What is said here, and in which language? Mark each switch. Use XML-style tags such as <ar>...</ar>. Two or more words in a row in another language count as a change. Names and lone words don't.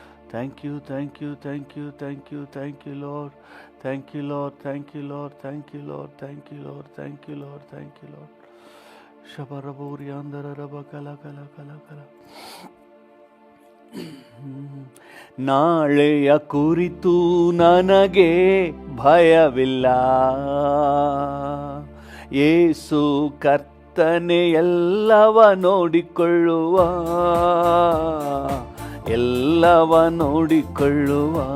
<en>Thank you, thank you, thank you, thank you, thank you, Lord. Thank you, Lord, thank you, Lord, thank you, Lord, thank you, Lord, thank you, Lord, thank you, Lord. Shabaraburi andararaba kala kala kala kala.</en> <kn>ನಾಳೆಯ ಕುರಿತು ನನಗೆ ಭಯವಿಲ್ಲ, ಯೇಸು ಕರ್ತನೆ ಎಲ್ಲವ ನೋಡಿಕೊಳ್ಳುವ, ಎಲ್ಲವ ನೋಡಿಕೊಳ್ಳುವ.</kn>